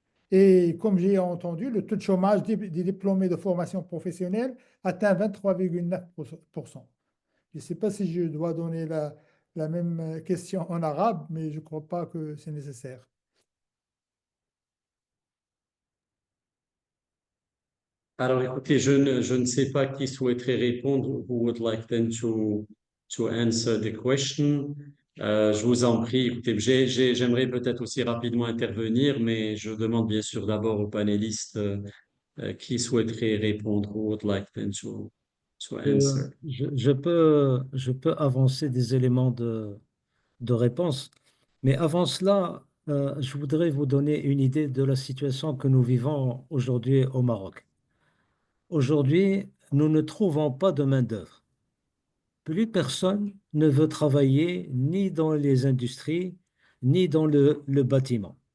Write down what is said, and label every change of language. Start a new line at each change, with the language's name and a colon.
French: Et comme j'ai entendu, le taux de chômage des diplômés de formation professionnelle atteint 23,9%. Je ne sais pas si je dois donner la la même question en arabe, mais je ne crois pas que c'est nécessaire. Alors, écoutez, je ne sais pas qui souhaiterait répondre.
English: Who would like then to answer the question?
French: Je vous en prie. Écoutez, j'aimerais peut-être aussi rapidement intervenir, mais je demande bien sûr d'abord aux panélistes qui souhaiterait répondre.
English: Who would like then to answer?
French: Je peux avancer des éléments de réponse, mais avant cela, je voudrais vous donner une idée de la situation que nous vivons aujourd'hui au Maroc. Aujourd'hui, nous ne trouvons pas de main-d'œuvre. Plus personne ne veut travailler ni dans les industries, ni dans le bâtiment.